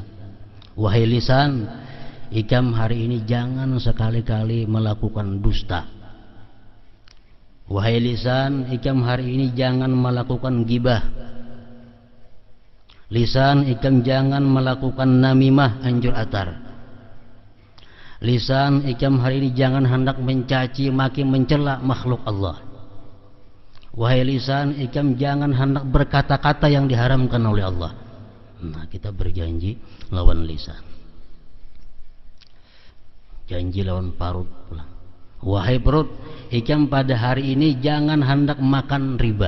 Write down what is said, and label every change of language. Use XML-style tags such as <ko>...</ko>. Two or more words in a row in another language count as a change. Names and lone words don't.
<bjn>Wahai lisan, ikam hari ini jangan sekali-kali melakukan dusta. Wahai lisan, ikam hari ini jangan melakukan gibah. Lisan, ikam jangan melakukan namimah, anjur atar. Lisan, ikam hari ini jangan hendak mencaci maki mencela makhluk Allah. Wahai lisan, ikam jangan hendak berkata-kata yang diharamkan oleh Allah. Nah, kita berjanji lawan lisan. Janji lawan perut pula. Wahai perut, ikam pada hari ini jangan hendak makan riba.</bjn>